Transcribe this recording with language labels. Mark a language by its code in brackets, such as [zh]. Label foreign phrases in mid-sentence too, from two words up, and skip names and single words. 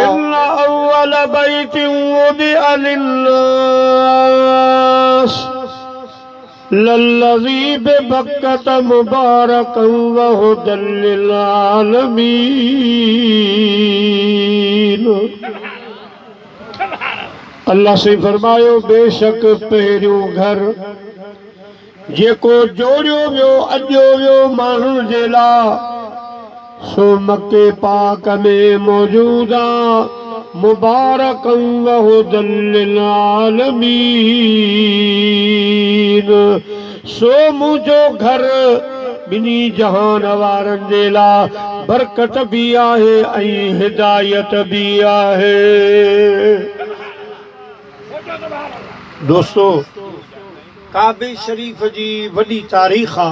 [ar] إن أول بيت وضع للناس للذي ببكة مباركا وهدى للعالمين. [sd] अल्लाह से फरमायो बेशक पहिरियों घर जेको जोड़ियो वियो अॼो वियो माण्हुनि जे लाइ सो मके पाक में मौजूद आहे। [ar] مباركا وهدى للعالمين. [sd] सो मुंहिंजो घर ॿिन्ही जहान वारनि जे लाइ बरकत भी आहे ऐं हिदायत भी आहे। दोस्तों, काबे शरीफ़ जी वॾी तारीख़ आहे।